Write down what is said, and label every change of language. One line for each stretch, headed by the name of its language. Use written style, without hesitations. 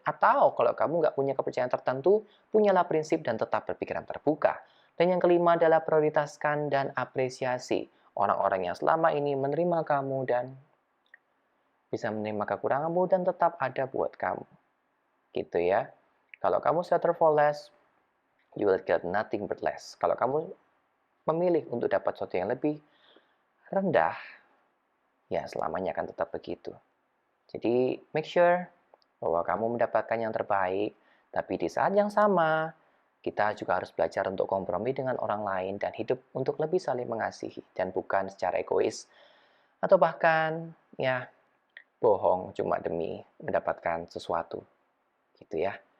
Indonesian: Atau kalau kamu nggak punya kepercayaan tertentu, punyalah prinsip dan tetap berpikiran terbuka. Dan yang kelima adalah prioritaskan dan apresiasi orang-orang yang selama ini menerima kamu dan bisa menerima kekuranganmu dan tetap ada buat kamu. Gitu ya. Kalau kamu
English: settle for less, you will get nothing but less.
Indonesian: Kalau kamu memilih untuk dapat sesuatu yang lebih rendah, ya selamanya akan tetap begitu. Jadi make sure bahwa kamu mendapatkan yang terbaik, tapi di saat yang sama, kita juga harus belajar untuk kompromi dengan orang lain dan hidup untuk lebih saling mengasihi dan bukan secara egois atau bahkan ya bohong cuma demi mendapatkan sesuatu. Gitu ya.